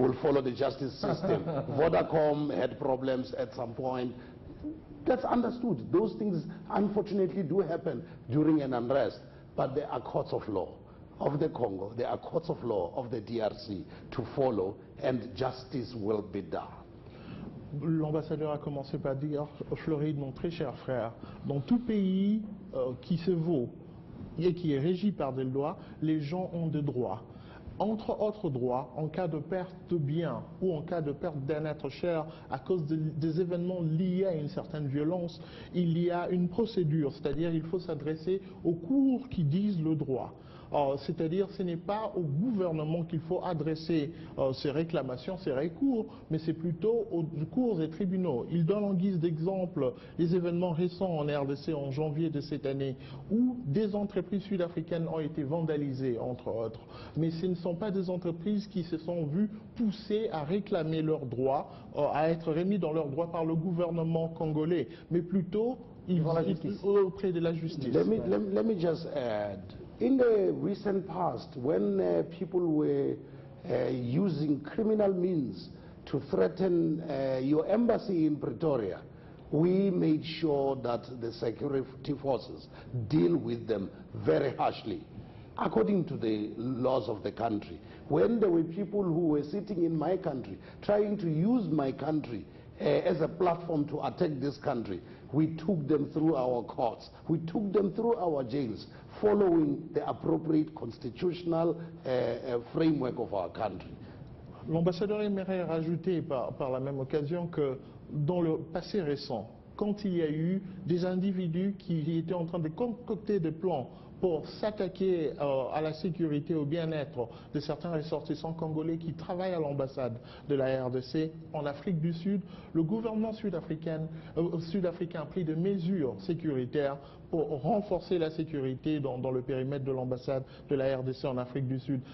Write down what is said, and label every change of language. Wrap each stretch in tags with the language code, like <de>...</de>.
<en>They will follow the justice system. Vodacom had problems at some point. That's understood. Those things unfortunately do happen during an unrest, but there are courts of law of the Congo, there are courts of law of the DRC to follow, and justice will be done.</en> <fr>L'ambassadeur a commencé par dire, Floride, mon très cher frère, dans tout pays qui se vaut et qui est régi par des lois, les gens ont des droits. Entre autres droits, en cas de perte de biens ou en cas de perte d'un être cher à cause des événements liés à une certaine violence, il y a une procédure, c'est-à-dire il faut s'adresser aux cours qui disent le droit. C'est-à-dire ce n'est pas au gouvernement qu'il faut adresser ces réclamations, ces recours, mais c'est plutôt aux cours et tribunaux. Il donne en guise d'exemple les événements récents en RDC en janvier de cette année où des entreprises sud-africaines ont été vandalisées, entre autres. Mais ce ne sont pas des entreprises qui se sont vues poussées à réclamer leurs droits, à être remis dans leurs droits par le gouvernement congolais, mais plutôt auprès de la justice.</fr> <en>Let me just add. In the recent past, when people were using criminal means to threaten your embassy in Pretoria, we made sure that the security forces deal with them very harshly, according to the laws of the country. When there were people who were sitting in my country, trying to use my country as a platform to attack this country, we took them through our courts, we took them through our jails, following the appropriate constitutional framework of our country.</en> <fr>L'ambassadeur aimerait rajouter par la même occasion que dans le passé récent, quand il y a eu des individus qui étaient en train de concocter des plans pour s'attaquer à la sécurité, au bien-être de certains ressortissants congolais qui travaillent à l'ambassade de la RDC en Afrique du Sud, le gouvernement sud-africain a pris des mesures sécuritaires pour renforcer la sécurité dans le périmètre de l'ambassade de la RDC en Afrique du Sud.</fr>